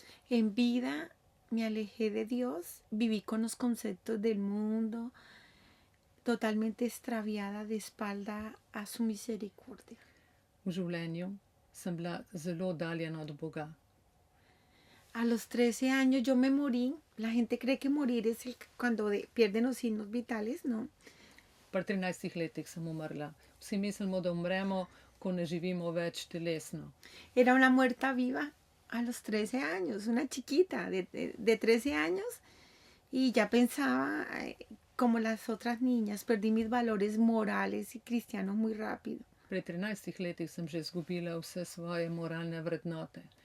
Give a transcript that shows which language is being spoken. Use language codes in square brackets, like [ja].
[es] En vida me alejé de Dios, viví con los conceptos del mundo, totalmente extraviada de espalda a su misericordia. [sl] V življenju sem bila zelo daljena od Boga. [es] A los 13 años yo me morí. La gente cree que morir es cuando pierden los signos vitales, ¿no? [sl] Pri 13 letih sem umrla. Vsi mislimo, da umremo, ko ne živimo več telesno. [es] Era una muerta viva a los 13 años, una chiquita de 13 años. Y ya pensaba, como las otras niñas, perdí mis valores morales y cristianos muy rápido. [sl] Pri 13 letih sem že izgubila vse svoje moralne vrednote.